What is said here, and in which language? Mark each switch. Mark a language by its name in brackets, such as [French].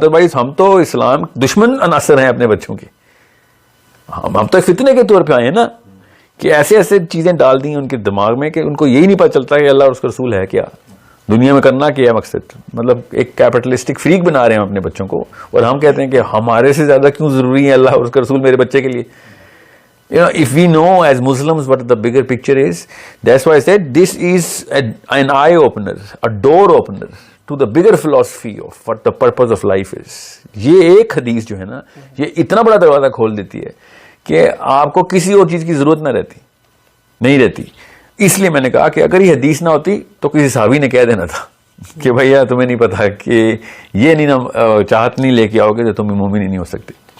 [Urdu] Otherwise ہم تو اسلام دشمن عناصر ہیں اپنے بچوں کے. ہم تو فتنے کے طور پہ آئے ہیں نا کہ ایسے ایسے چیزیں ڈال دی ان کے دماغ میں کہ ان کو یہی نہیں پتہ چلتا کہ اللہ اور اس کا رسول ہے کیا, دنیا میں کرنا کیا ہے مقصد. مطلب ایک کیپٹلسٹک فریق بنا رہے ہیں ہم اپنے بچوں کو, اور ہم کہتے ہیں کہ ہمارے سے زیادہ کیوں ضروری ہے اللہ اور اس کا رسول میرے بچے کے لیے. [English] If we know as Muslims what the bigger picture is, that's why I said this is an eye opener, a door opener to the bigger philosophy of what the purpose of life is. [Urdu] یہ ایک حدیث جو ہے نا یہ اتنا بڑا دروازہ کھول دیتی ہے کہ آپ کو کسی اور چیز کی ضرورت نہیں رہتی. اس لیے میں نے کہا کہ اگر یہ حدیث نہ ہوتی تو کسی صحابی نے کہہ دینا تھا کہ بھیا تمہیں نہیں پتا کہ یہ نہیں چاہت نہیں لے کے آؤ گے تو تم مومن ہی نہیں ہو سکتے.